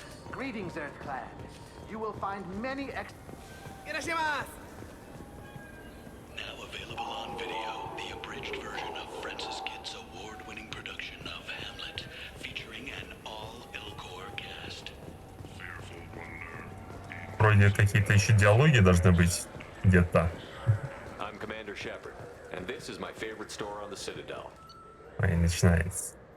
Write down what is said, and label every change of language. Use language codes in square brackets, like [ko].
[en] Greetings, Earthclad. You will find many Now available on video, the abridged version of Francis Kidd's award-winning production of Hamlet, featuring an all-Elcor cast. Fearful wonder. [ru] Вроде какие-то еще диалоги должны быть где-то. [en] I'm Commander Shepard, and this is my favorite store on the Citadel. [ru] И начинается.